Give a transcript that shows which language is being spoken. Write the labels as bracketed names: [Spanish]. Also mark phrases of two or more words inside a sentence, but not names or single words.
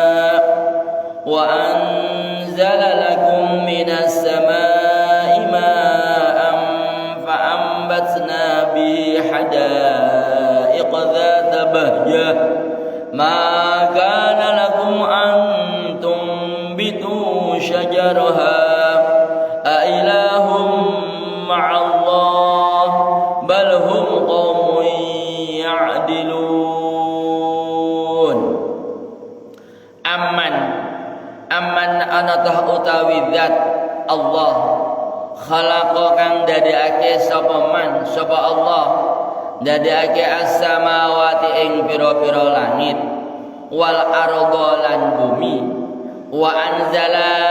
[Arabic] وأنزل لكم من السماء ماء فأنبتنا به حدائق ذات بهجة ما كان لكم أن تنبتوا شجرها أإله مع الله بل هم قوم يعدلون. [Javanese] Amman anatah utawi zat Allah khalaqa kang dadekake sapa man sapa Allah dadekake as-samawati ing pira-pira langit [Arabic] wal arda [Javanese] lan bumi [Arabic] wa anzala